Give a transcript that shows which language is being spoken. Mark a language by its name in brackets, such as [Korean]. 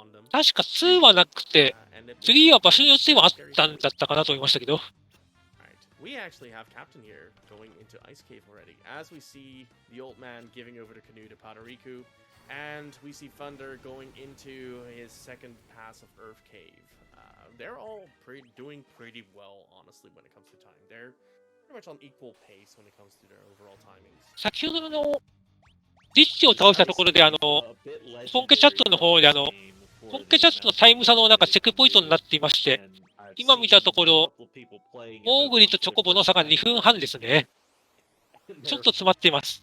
[Japanese] 確か2はなくて、3は場所によってはあったんだったかなと思いましたけど。 [English] We actually have Captain here going into Ice Cave already, as we see the old man giving over the canoe to Padariku, and we see Thunder going into his second pass of Earth Cave. They're all doing pretty well, honestly, when it comes to time. They're pretty much on equal pace when it comes to their overall timings. [Japanese] 先ほどのリッチを倒したところで本家チャットの方で本家チャットのタイム差のチェックポイントになっていまして、今見たところ、モーグリとチョコボの差が2分半ですね。ちょっと詰まっています。